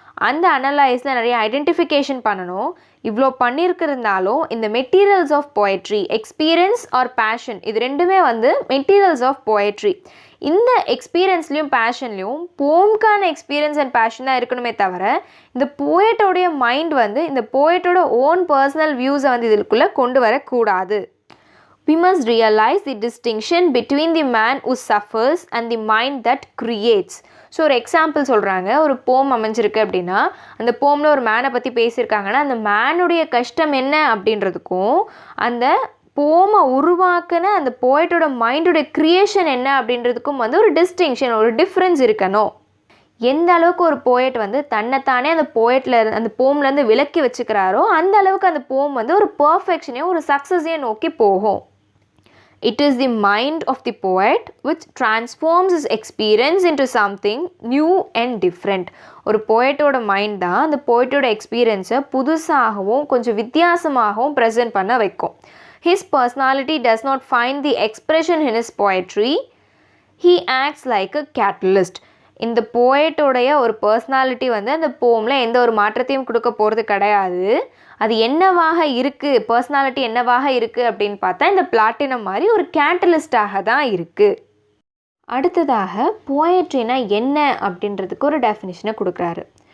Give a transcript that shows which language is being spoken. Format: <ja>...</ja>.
<ta>அந்த அனலைஸில் நிறைய ஐடென்டிஃபிகேஷன் பண்ணணும். இவ்வளோ பண்ணியிருக்கிறதுனாலும் இந்த materials of poetry, experience R fashion, இது ரெண்டுமே வந்து மெட்டீரியல்ஸ் ஆஃப் போயட்ரி. இந்த எக்ஸ்பீரியன்ஸ்லேயும் பேஷன்லேயும் போம்க்கான எக்ஸ்பீரியன்ஸ் அண்ட் பேஷன் தான் இருக்கணுமே தவிர இந்த போயட்டோடைய மைண்ட் வந்து இந்த போயட்டோட ஓன் பர்சனல் வியூஸை வந்து இதுக்குள்ளே கொண்டு வரக்கூடாது.</ta> <en>We must realize the distinction between the man who suffers and the mind that creates.</en> <ta>So ஒரு எக்ஸாம்பிள் சொல்கிறாங்க. ஒரு போம் அமைஞ்சிருக்கு அப்படின்னா அந்த போமில் ஒரு மேனை பற்றி பேசியிருக்காங்கன்னா அந்த மேனுடைய கஷ்டம் என்ன அப்படின்றதுக்கும் அந்த போமை உருவாக்குன அந்த போய்ட்டோட மைண்டோட க்ரியேஷன் என்ன அப்படின்றதுக்கும் வந்து ஒரு டிஸ்டிங்ஷன், ஒரு டிஃப்ரென்ஸ் இருக்கணும். எந்த அளவுக்கு ஒரு போயட் வந்து தன்னைத்தானே அந்த போயட்டில் அந்த போம்லேருந்து விலக்கி வச்சுக்கிறாரோ அந்த அளவுக்கு அந்த போம் வந்து ஒரு பர்ஃபெக்ஷனையும் ஒரு சக்ஸஸையும் நோக்கி போகும்.</ta> <en>It is the mind of the poet which transforms his experience into something new and different.</en> <ta>ஒரு போயட்டோட மைண்ட் தான் அந்த போயட்டோட எக்ஸ்பீரியன்ஸை புதுசாகவும் கொஞ்சம் வித்தியாசமாகவும் ப்ரெசென்ட் பண்ண வைக்கும்.</ta> <en>His personality does not find the expression in his poetry. He acts like a catalyst.</en> <ta>இந்த போயட்டோடைய ஒரு personality வந்து அந்த போமில் எந்த ஒரு மாற்றத்தையும் கொடுக்க போகிறது கிடையாது. அது என்னவாக இருக்குது, பர்சனாலிட்டி என்னவாக இருக்குது அப்படின்னு பார்த்தா இந்த பிளாட்டினம் மாதிரி ஒரு கேட்டலிஸ்டாக தான் இருக்குது. அடுத்ததாக போயட்ரினா என்ன அப்படின்றதுக்கு ஒரு டெஃபினிஷனை கொடுக்குறாரு.</ta>